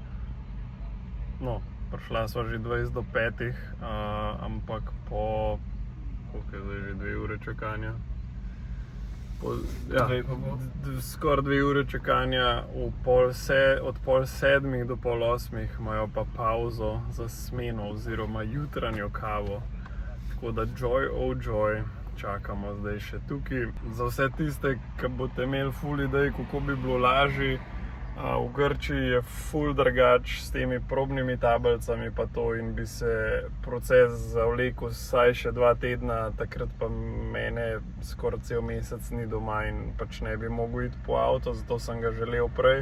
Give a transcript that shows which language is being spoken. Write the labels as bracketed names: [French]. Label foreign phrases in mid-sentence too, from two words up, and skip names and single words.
[Slovenian] No, prišla sva že 20 do 5, ampak po, koliko je zdaj že 2 ure čakanja? Skoraj 2 ure čakanja, od pol 7 do pol 8 imajo pa pauzo za smeno oziroma jutranjo kavo. [English] Tako da joy oh joy, [Slovenian] čakamo zdaj še tukaj. Za vse tiste, ki boste imeli ful idej, kako bi bilo lažje, V Grčiji je ful drugač s temi probnimi tablicami pa to in bi se proces zavlekel vsaj še 2 tedna, takrat pa mene skoraj cel mesec ni doma in pač ne bi mogel iti po avto, zato sem ga želel prej.